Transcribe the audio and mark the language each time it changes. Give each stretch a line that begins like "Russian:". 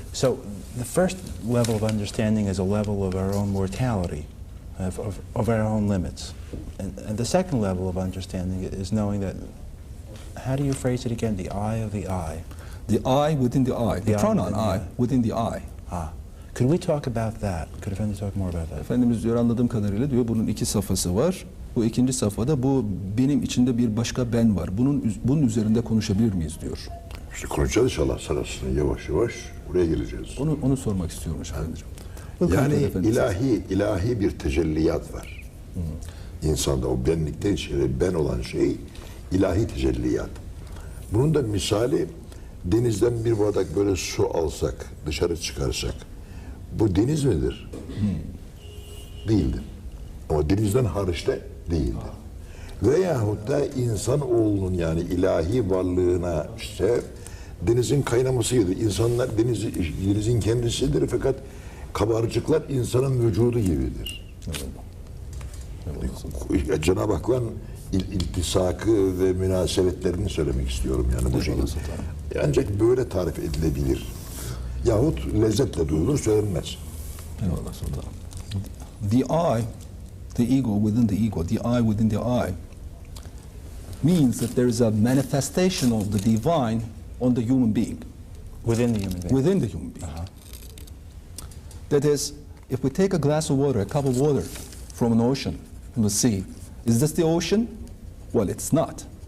English: So the first level of understanding is a level of our own mortality, of our own limits. And the second level of understanding is knowing that, how do you phrase it again, the I of the I? The I within the I, the pronoun I within the I. Could we talk about that? Could Efendi talk more about that?
Turkish: Efendimiz diyor, anladığım kadarıyla diyor, bunun iki safhası var. Bu ikinci safhada bu benim içinde bir başka ben var. Bunun üzerinde konuşabilir miyiz diyor. İşte konuşacağız inşallah sırasını yavaş yavaş buraya geleceğiz. Onu sormak istiyorum efendim. Yani ilahi bir tecelliyat var. İnsanda o benlikten içeri ben olan şey ilahi tecelliyat. Bunun da misali denizden bir bardak böyle su alsak, dışarı çıkarsak bu deniz midir? Değildir. Ama denizden hariç de değildir. Veyahut da insanoğlunun yani ilahi varlığına işte denizin kaynamasıdır. İnsanlar denizin kendisidir fakat kabarcıklar insanın vücudu gibidir. Cenab-ı Hak'ın iltisakı ve münasebetlerini söylemek istiyorum yani bu şekilde. Ancak böyle tarif edilebilir. Yahut lezzetle duyulur, söylenmez.
English: The I, the ego within the ego, the I within the I, means that there is a manifestation of the divine on the human being. Within the human being? Within the human being. That is, if we take a glass of water, a cup of water from an ocean, from the sea, is this the ocean? Well, it's not.